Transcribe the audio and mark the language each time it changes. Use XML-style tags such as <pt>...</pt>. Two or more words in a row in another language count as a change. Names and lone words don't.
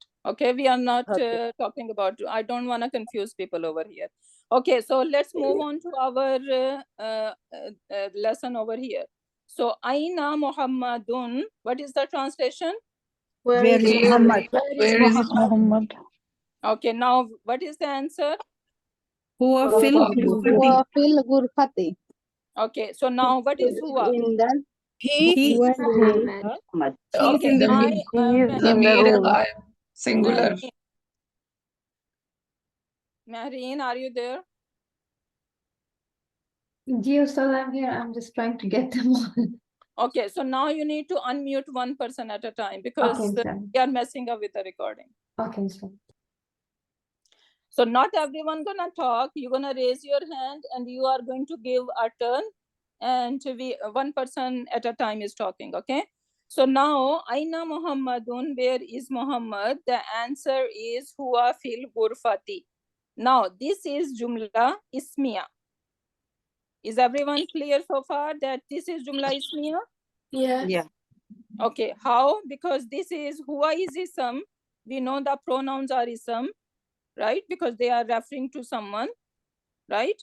<en>Okay, we are not talking about, I don't want to confuse people over here. Okay, so let's move on to our lesson over here. So,</en> <ar>أين محمد,</ar> <en>what is the translation? Where is Muhammad? Where is Muhammad? Okay, now what is the answer?</en> <ar>هو في هو في الغرفة.</ar> <en>Okay, so now what is huwa? He Muhammad. Okay, the He is in the</en> <ar>Zamir</ar> <en>room. ghaib, singular. Mehreen, are you there? Gio, so I'm here. I'm just trying to get them on. Okay, so now you need to unmute one person at a time because Okay, sir. we are messing up with the recording. Okay, sir. So not everyone gonna talk. You're gonna raise your hand and you are going to give a turn, and one person at a time is talking. Okay. So now,</en> <ar>أين محمد,</ar> <en>where is Muhammad? The answer is</en> <ar>هو في الغرفة.</ar> <en>Now this is</en> <ar>جملة اسمية.</ar> <en>Is everyone clear so far that this is</en> <ar>جملة اسمية?</ar> <en>Yes. Yeah. Okay, how? Because this is huwa is ism. We know the pronouns are ism, right? Because they are referring to someone, right?</en>